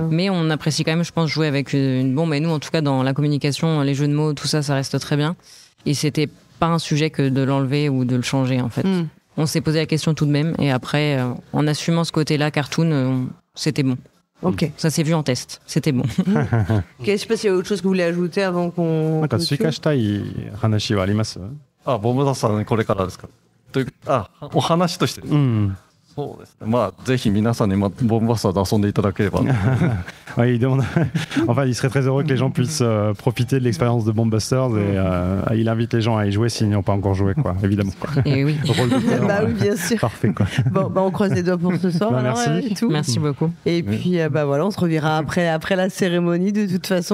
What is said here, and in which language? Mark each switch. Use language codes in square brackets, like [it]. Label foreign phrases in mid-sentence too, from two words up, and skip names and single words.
[fr] Mais on apprécie quand même, je pense, jouer avec une bombe. Et nous, en tout cas, dans la communication, les jeux de mots, tout ça, ça reste très bien. Et c'était pas un sujet que de l'enlever ou de le changer, en fait. On s'est posé la question tout de même. Et après, en assumant ce côté-là, cartoon, c'était bon. Ok. Ça s'est vu en test. C'était bon. Je sais pas s'il y a autre chose que vous voulez ajouter avant qu'on. [ja] なんか追加したい話はあります？ボムダさんこれからですか？お話として。そうですね。まあぜひ皆さんにボンバスターで遊んでいただければ。 [fr] Oui, il demande... enfin, il serait très heureux que les gens puissent profiter de l'expérience de Bomb Busters et il invite les gens à y jouer s'ils n'y ont pas encore joué, quoi, évidemment. Et oui. Bah oui, bien sûr. Parfait, quoi. Bon, on croise les doigts pour ce soir. Bah, alors, merci. Et tout. Merci beaucoup. Et puis, voilà, on se reverra après la cérémonie de toute façon.